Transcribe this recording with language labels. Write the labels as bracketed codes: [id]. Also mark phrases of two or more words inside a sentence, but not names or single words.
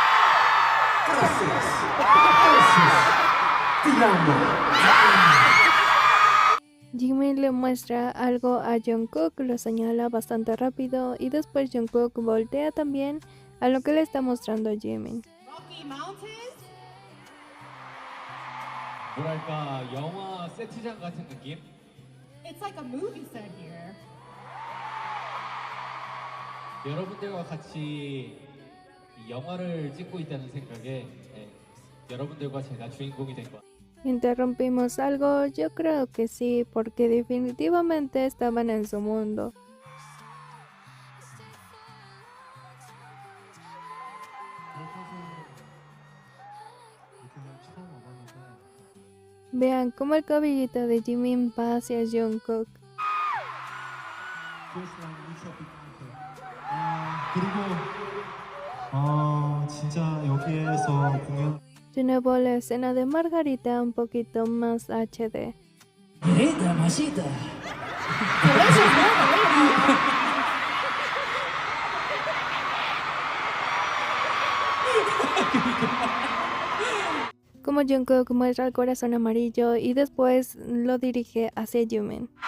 [es] Jimin le muestra algo a Jungkook, lo señala bastante rápido y después Jungkook voltea también a lo que le está mostrando Jimin. [ko] Rocky Mountains? 뭐랄까 영화 세트장 같은 느낌? [en] It's like a movie set here. [ko] 여러분들과 같이 이 영화를 찍고 있다는 생각에 여러분들과 제가 주인공이 된 것. [es] ¿Interrumpimos algo? Yo creo que sí, porque definitivamente estaban en su mundo. Vean cómo el cabellito de Jimin va hacia Jungkook. [ko] 그리고 진짜 여기에서 공연 [es] De nuevo la escena de Margarita un poquito más HD. Merida, masita. Como Jungkook muestra el corazón amarillo y después lo dirige hacia Jimin.